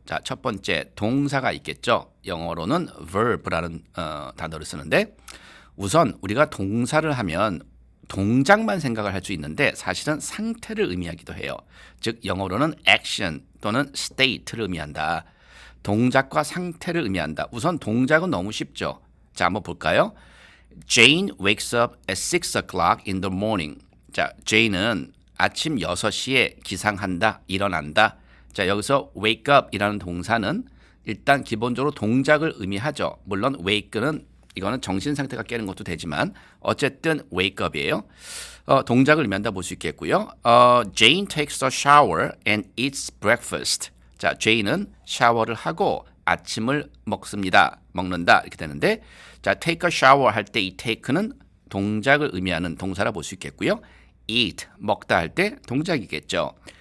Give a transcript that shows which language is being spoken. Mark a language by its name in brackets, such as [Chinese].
[Korean] 자, 첫 번째 동사가 있겠죠. 영어로는 verb라는 단어를 쓰는데 우선 우리가 동사를 하면 동작만 생각을 할 수 있는데 사실은 상태를 의미하기도 해요. 즉 영어로는 action 또는 state를 의미한다. 동작과 상태를 의미한다. 우선 동작은 너무 쉽죠. 자, 한번 볼까요? [English] Jane wakes up at 6 o'clock in the morning. [Korean] 자, Jane은 아침 6시에 기상한다, 일어난다. 자, 여기서 wake up이라는 동사는 일단 기본적으로 동작을 의미하죠. 물론 wake는 이거는 정신 상태가 깨는 것도 되지만 어쨌든 wake up이에요. 동작을 의미한다 볼 수 있겠고요. [English] Jane takes a shower and eats breakfast. [Korean] 자, Jane은 샤워를 하고 아침을 먹는다 이렇게 되는데 자, take a shower 할 때 이 take는 동작을 의미하는 동사라 볼 수 있겠고요. eat 먹다 할 때 동작이겠죠.